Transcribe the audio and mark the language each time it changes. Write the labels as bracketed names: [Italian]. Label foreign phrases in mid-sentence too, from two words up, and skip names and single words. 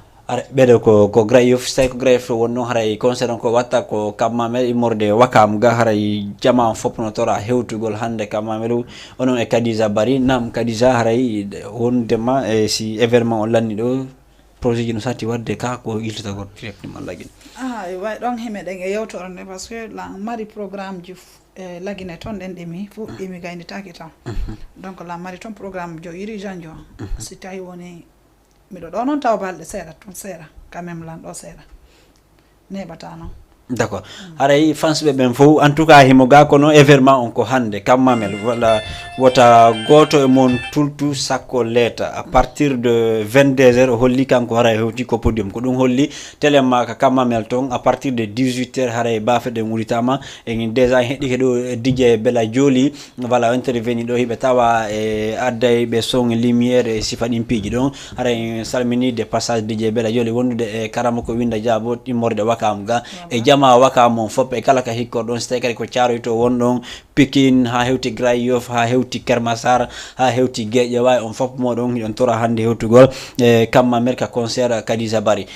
[Fula] Ara, ɓeɗo ko, ko Grand Yoff, so tawi ko Grand Yoff won noon, haray concert on ko watta ko Cap Mamel, immorde Wakam ga, haray jama on fof no tora hewtugol hannde Cap Mamel, onon e Kadija Bari. Nam, Kadija, haray wondema, e si événement on lanni ɗo, projet ji no satti wadde ka ko iltata ko directement lagin. Ah, e way ɗon himɓe ɗen e yewtore nde, [French] par ce que [Fula] la mari programme ji f-, e lagine toon ɗen ɗimi, fu Mhm. ɗimi gaynitaki tan. Mhm. Donc, la mari toon programme jo iri jan jo, Mhm. si tawi woni, miɗo ɗo noon taw balɗe seeɗa, toon seeɗa, [French] quand même [Fula] lan ɗo seeɗa. Neɓata noon. D'accord. Mm. Haray fans ɓe ɓen fof, [French] en tout cas, [Fula] himo ga kono événement on ko hannde, Cap Mamel, voilà, wota goto e mon tultu sakko leta. [French] À partir de vingt-deux heures, [Fula] o holli kanko hara hewti ko podium. Ko ɗum holli télé ma ka Cap Mamel toon, [French] à partir de dix-huit heures, [Fula] haray bafe ɗen wulitama. E en déjà heɗi ke ɗo, e D J Bella Joli, voilà, o interveni ɗo, hiɓe tawa e adda e ɓe son, lumière, e sifa ɗin piiji ɗon. Haray en salmini [French] de passage [Fula] D J Bella Joli wondude e karama ko winda Diabo immorde Wakam ga. E Voilà. jama Wakam on fof, e kala ka hikkor ɗon, so tawi kadi ko Thiaroye to won ɗon, Pikine, ha hewti Grand Yoff, ha hewti Keur Massar, ha hewti Guédiawaye, on fof moɗon hiɗon tora hannde hewtugol e Cap Mamel ka concert Kadija Bari.